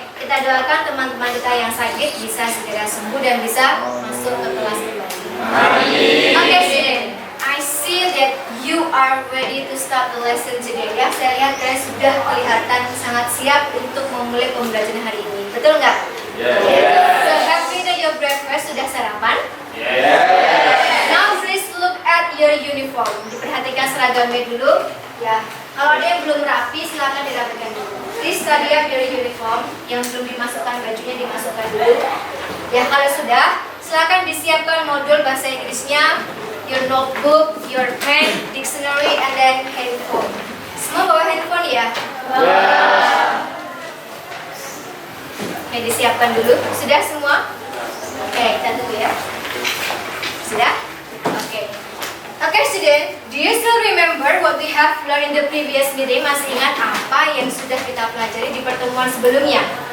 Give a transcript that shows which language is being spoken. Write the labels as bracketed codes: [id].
[id] Kita doakan teman-teman kita yang sakit bisa segera sembuh dan bisa masuk ke kelas kembali. [en] Okay, student. I see that you are ready to start the lesson today. [id] Ya, saya lihat kalian sudah kelihatan sangat siap untuk memulai pembelajaran hari ini. Betul nggak? [en] Yes. So happy that your breakfast [id] sudah sarapan? [en] Yes. Now please look at your uniform. [id] Diperhatikan seragamnya dulu. Ya, kalau ada yang belum rapi silakan dirapikan dulu. [en] Please study up your uniform. [id] Yang belum dimasukkan bajunya dimasukkan dulu. Ya, kalau sudah, silakan disiapkan modul bahasa Inggrisnya, [en] your notebook, your pen, dictionary, and then handphone. [id] Semua bawa handphone ya? [en] Yeah. [id] Oke, disiapkan dulu. Sudah semua? Oke, kita tunggu ya. Sudah? Oke. Oke, student. [en] Do you still remember what we have learned in the previous meeting? [id] Masih ingat apa yang sudah kita pelajari di pertemuan sebelumnya?